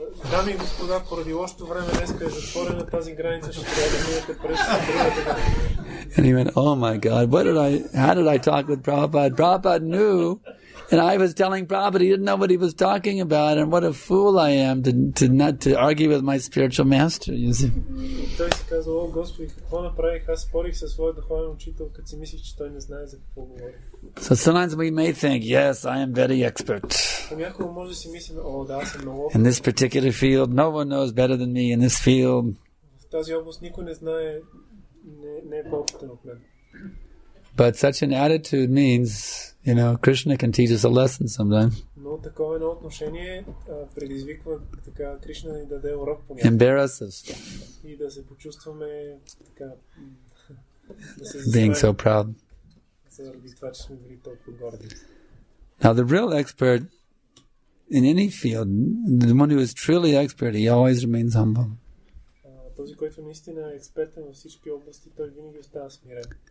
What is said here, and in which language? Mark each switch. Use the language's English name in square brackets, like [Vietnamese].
[Bulgarian] Дами и господа, поради лошото време днеска е затворена тази граница, ще трябва да минете през другата граница. [English] And he went, oh my God, how did I talk with Prabhupada? Prabhupada knew, and I was telling Prabhupada he didn't know what he was talking about, and what a fool I am to argue with my spiritual master, you see. [Bulgarian] Той си казва, о Господи, какво направих? Аз спорих със своя духовен учител, като си мислих, че той не знае за какво говори. [English] So sometimes we may think, yes, I am very expert. [Bulgarian] Понякога може да си мислим, о да, аз съм много [English] In this particular field, no one knows better than me in this field. [Bulgarian] В тази област никой не знае, не е по-опитен от мен. [English] But such an attitude means, Krishna can teach us a lesson sometimes. [Bulgarian] Но такова едно отношение предизвиква така Кришна да ни даде урок понякога. [English] Embarrass us. [Bulgarian] И да се почувстваме така, да се [English] Being so proud. [Bulgarian] Заради това, че сме били толкова горди. [English] Now the real expert in any field, the one who is truly expert, he always remains humble. [Bulgarian] Този, който наистина е експертен във всички области, той винаги остава смирен.